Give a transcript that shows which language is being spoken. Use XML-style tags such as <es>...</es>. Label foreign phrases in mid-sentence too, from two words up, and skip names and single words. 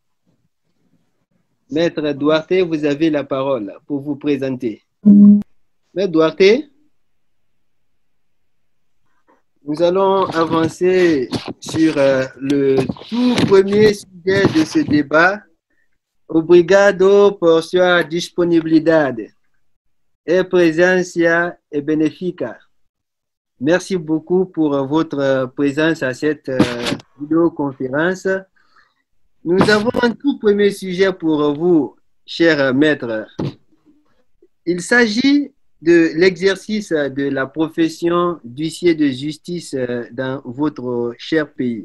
<fr>Maître Duarte, vous avez la parole pour vous présenter. Maître Duarte, nous allons avancer sur le tout premier sujet de ce débat.</fr> <pt>Obrigado por sua disponibilidade e presencia benéfica.</pt> <fr>Merci beaucoup pour votre présence à cette vidéoconférence. Nous avons un tout premier sujet pour vous, cher maître. Il s'agit de l'exercice de la profession d'huissier de justice dans votre cher pays.</fr>